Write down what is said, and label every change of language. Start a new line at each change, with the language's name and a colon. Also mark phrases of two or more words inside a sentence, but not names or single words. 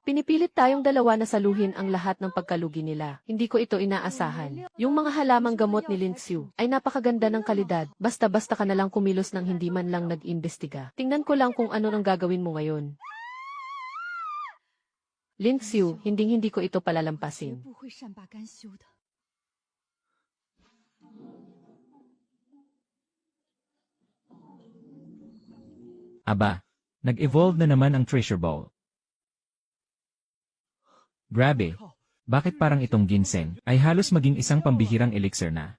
Filipino: Pinipilit tayong dalawa na saluhin ang lahat ng pagkalugi nila. Hindi ko ito inaasahan. Yung mga halamang gamot ni Lin Xiu ay napakaganda ng kalidad. Basta-basta ka na lang kumilos ng hindi man lang nag-imbestiga. Tingnan ko lang kung ano nang gagawin mo ngayon. Lin Xiu, hindi ko ito
Chinese: 绝
Filipino: palalampasin.
Chinese: 不会善罢甘休的。
Filipino: Aba, nag-evolve na naman ang
English: treasure ball.
Filipino: Grabe, bakit parang itong ginseng ay halos maging isang pambihirang elixir na?